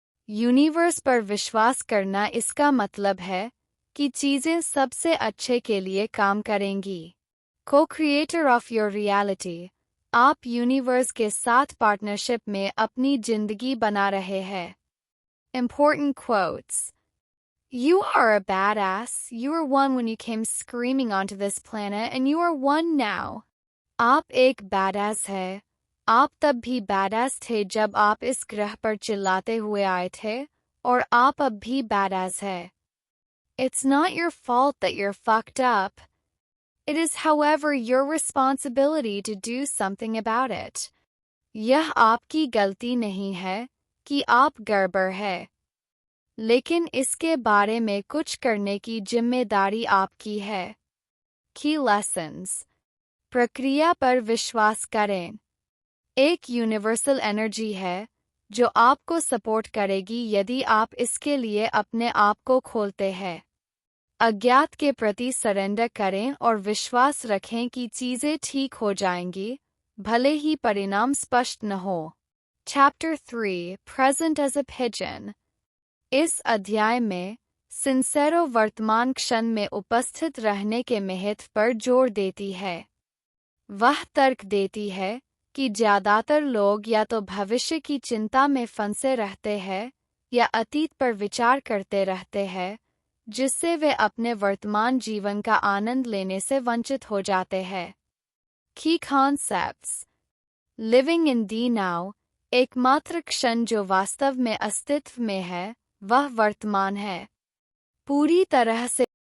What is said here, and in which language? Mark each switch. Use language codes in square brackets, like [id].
[hi] Universe पर विश्वास करना इसका मतलब है कि चीज़ें सबसे अच्छे के लिए काम करेंगी। को-क्रिएटर ऑफ योर रियलिटी। आप यूनिवर्स के साथ पार्टनरशिप में अपनी जिंदगी बना रहे हैं। [en] Important quotes. You are a badass. You were one when you came screaming onto this planet, and you are one now. [hi] आप एक बैडएस है। आप तब भी बैडएस थे जब आप इस ग्रह पर चिल्लाते हुए आए थे, और आप अब भी बैडएस है। [en] It's not your fault that you're fucked up. It is, however, your responsibility to do something about it. [hi] यह आपकी गलती नहीं है कि आप गड़बड़ है, लेकिन इसके बारे में कुछ करने की जिम्मेदारी आपकी है। [en] Key lessons. [hi] प्रक्रिया पर विश्वास करें। एक यूनिवर्सल एनर्जी है जो आपको सपोर्ट करेगी यदि आप इसके लिए अपने आप को खोलते हैं। अज्ञात के प्रति सरेंडर करें और विश्वास रखें कि चीजें ठीक हो जाएंगी, भले ही परिणाम स्पष्ट न हो। [en] Chapter 3 Present as a Pigeon. [hi] इस अध्याय में सिंसेरो वर्तमान क्षण में उपस्थित रहने के महत्व पर जोर देती है। वह तर्क देती है कि ज्यादातर लोग या तो भविष्य की चिंता में फंसे रहते हैं या अतीत पर विचार करते रहते हैं, जिससे वे अपने वर्तमान जीवन का आनंद लेने से वंचित हो जाते हैं। [en] Key concepts. Living in the now. [hi] एकमात्र क्षण जो वास्तव में अस्तित्व में है, वह वर्तमान है। पूरी तरह से